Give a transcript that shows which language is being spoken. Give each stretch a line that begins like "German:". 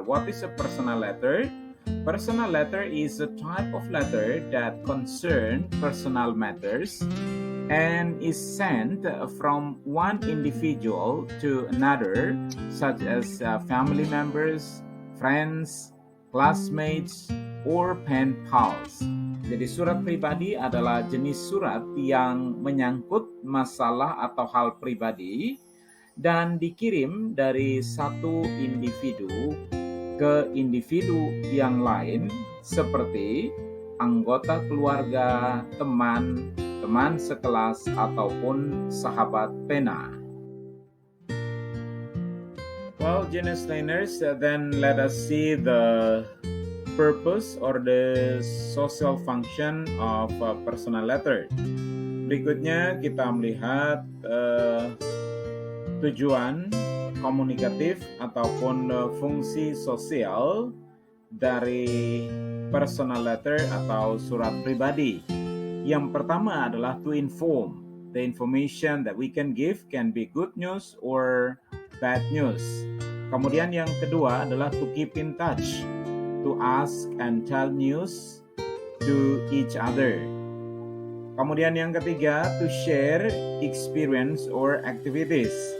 English: What is a personal letter? Personal letter is a type of letter that concern personal matters and is sent from one individual to another, such as family members, friends, classmates, or pen pals.
Indonesian: Jadi surat pribadi adalah jenis surat yang menyangkut masalah atau hal pribadi dan dikirim dari satu individu ke individu yang lain seperti anggota keluarga, teman, teman sekelas, ataupun sahabat pena.
English: Well, genus learners, then let us see the purpose or the social function of a personal letter.
Indonesian: Berikutnya kita melihat tujuan komunikatif ataupun fungsi sosial dari personal letter atau surat pribadi. Yang pertama adalah
English: to inform. The information that we can give can be good news or bad news.
Indonesian: Kemudian yang kedua adalah
English: to keep in touch, to ask and tell news to each other.
Indonesian: Kemudian yang ketiga,
English: to share experience or activities.